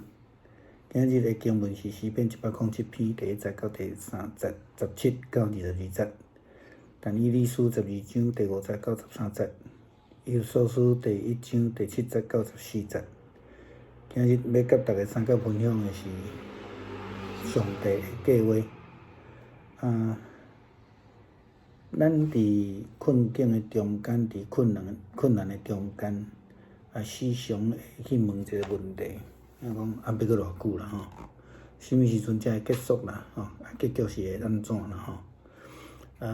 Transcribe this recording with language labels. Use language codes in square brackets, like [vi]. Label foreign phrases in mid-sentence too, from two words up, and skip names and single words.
[nan] 今日的經文是詩篇107篇第1節到第3節，17到22節。但以理書12章第5節到13節。以弗所書第1章第7節到14節。今日要甲大家參考分享的是上帝的計劃。咱伫困境的中間，伫困難的中間，時常會去問一個問題，講要閣偌久啦吼？什麼時陣才會結束啦？結局是會安怎啦吼？